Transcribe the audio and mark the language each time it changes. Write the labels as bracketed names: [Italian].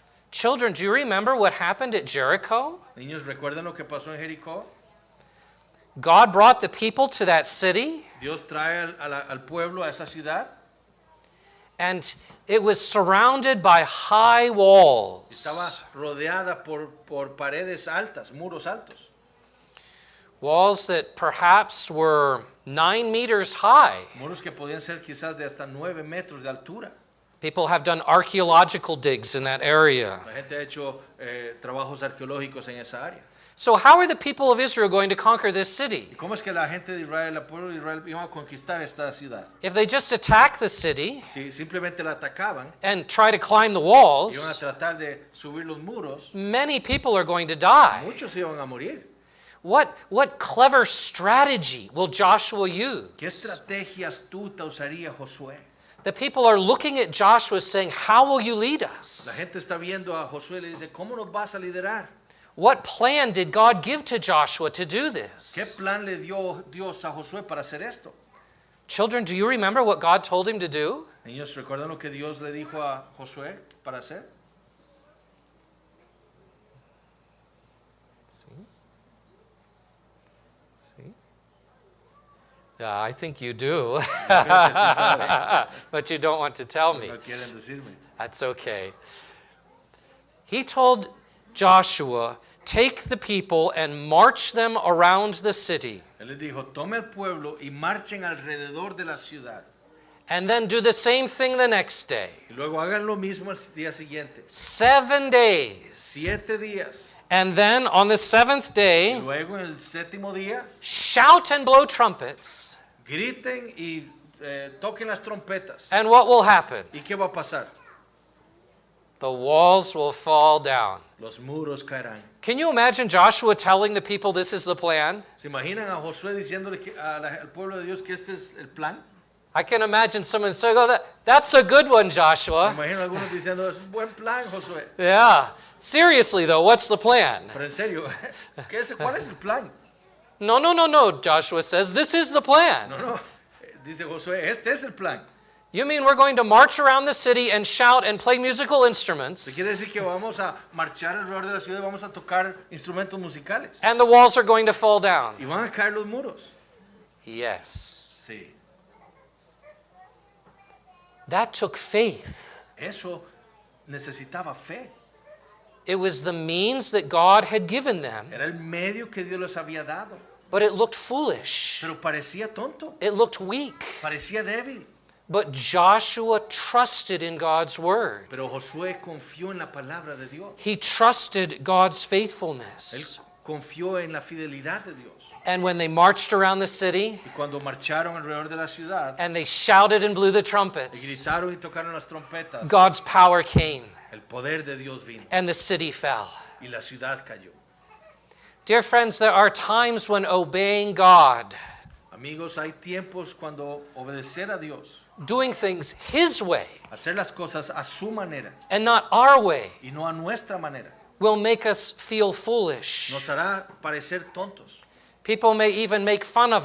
[English] Children, do you remember what happened at Jericho? [Spanish] Niños, ¿recuerdan lo que pasó en Jericó? [English] God brought the people to that city, [Spanish] Dios trae al pueblo a esa ciudad. [English] and it was surrounded by high walls. [Spanish] Estaba rodeada por paredes altas, muros altos. [English] Walls that perhaps were 9 meters high. [Spanish] Muros que podían ser quizás de hasta 9 metros de altura. [English] People have done archaeological digs in that area. [Spanish] La gente ha hecho trabajos arqueológicos en esa área. [English] So how are the people of Israel going to conquer this city? [Spanish] ¿Y cómo es que la gente de Israel, el pueblo de Israel, iban a conquistar esta ciudad? [English] If they just attack the city [Spanish] Si simplemente la atacaban, [English] and try to climb the [Spanish] iban a [English] walls, [Spanish] tratar de subir los muros, [English] many people are going to die. [Spanish] muchos iban a morir. [English] What clever strategy will Joshua use? [Spanish] ¿Qué estrategia astuta usaría Josué? [English] The people are looking at Joshua saying, how will you lead [Spanish] La [English] us? [Spanish] gente está viendo a Josué y le dice, ¿cómo nos vas a liderar? [English] What plan did God give to Joshua to do [Spanish] ¿Qué [English] this? [Spanish] plan le dio Dios a Josué para hacer esto? [English] Children, do you remember what God told him to do? [Spanish] Niños, ¿recuerdan lo que Dios le dijo a Josué para hacer? [English] See? Yeah, I think you do. [Spanish] Creo que sí sabe, [English] But you don't want to tell me. [Spanish] no quieren decirme. [English] That's okay. He told Joshua, take the people and march them around the city, [Spanish] Él les dijo, tome al pueblo y marchen alrededor de la ciudad. [English] and then do the same thing the next day. [Spanish] Y luego hagan lo mismo el día siguiente. [English] 7 days. [Spanish] 7 días. [English] And then on the 7th [Spanish] Y [English] day, [Spanish] luego en el séptimo día, [English] shout and blow trumpets. [Spanish] griten y toquen las trompetas. [English] And what will happen? [Spanish] ¿Y qué va a pasar? [English] The walls will fall down. [Spanish] Los muros caerán. [English] Can you imagine Joshua telling the people this is the plan? [Spanish] ¿Se imaginan a Josué diciéndole al pueblo de Dios que este es el plan? [English] I can imagine someone saying, oh, that's a good one, [Spanish] Me [English] Joshua. [Spanish] imagino a algunos diciendo, es un buen plan, Josué. [English] Yeah. Seriously, though, what's the plan? [Spanish] Pero en serio, ¿cuál es el plan? [English] No, Joshua says, this is the plan. [Spanish] No, dice Josué, este es el plan. [English] You mean we're going to march around the city and shout and play musical [Spanish] Se [English] instruments, [Spanish] quiere decir que vamos a marchar alrededor de la ciudad y vamos a tocar instrumentos musicales. [English] and the walls are going to fall down? [Spanish] Y van a caer los muros. [English] Yes. [Spanish] Sí, [English] That took faith. [Spanish] eso necesitaba fe. [English] It was the means that God had given them, [Spanish] Era el medio que Dios les había dado. [English] but it looked foolish. [Spanish] Pero parecía tonto, [English] It looked weak. [Spanish] parecía débil. [English] But Joshua trusted in God's word. [Spanish] Pero Josué confió en la palabra de Dios. [English] He trusted God's [Spanish] Él [English] faithfulness. [Spanish] confió en la fidelidad de Dios. [English] And when they marched around the city [Spanish] Y cuando marcharon alrededor de la ciudad [English] and they shouted and blew the [Spanish] y [English] trumpets, [Spanish] gritaron y tocaron las trompetas, [English] God's power came [Spanish] el poder de Dios vino [English] and the city fell. [Spanish] y la ciudad cayó. [English] Dear friends, there are times when obeying God, [Spanish] Amigos, hay tiempos cuando obedecer a Dios, [English] doing things His way [Spanish] hacer las cosas a su manera [English] and not our way, [Spanish] y no a nuestra manera, [English] will make us feel foolish. [Spanish] nos hará parecer tontos. [English] People may even make fun of